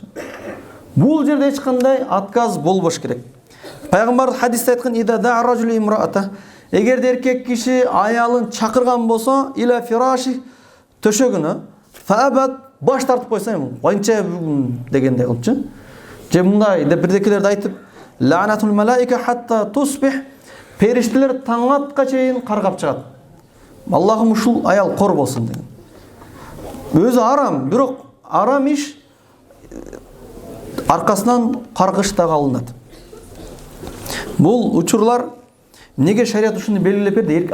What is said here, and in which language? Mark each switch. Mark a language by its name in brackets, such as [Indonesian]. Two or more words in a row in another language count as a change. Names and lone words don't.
[Kyrgyz] Бул жерде эч кандай отказ болбош керек. Пайгамбар хадисте айткан, [Arabic] إذا دعا الرجل امرأته. [Kyrgyz] Эгерде эркек киши аялын чакырган болсо, [Arabic] إلى فراشه [Kyrgyz] төшөгүнө, фабат баш тартып койсо, канча дегендей кылчы. Же мындай деп бирдекелерди айтып, [Arabic] لعنتها الملائكة حتى تصبح. [Kyrgyz] Периштелер таң атка чейин каргап чыгат. Аллахым ушул аял кор болсун деген. Өзү арам, бирок арам иш аркасынан каргыш да алынат. Бул учурлар неге шарият ушуну белгилеп берди?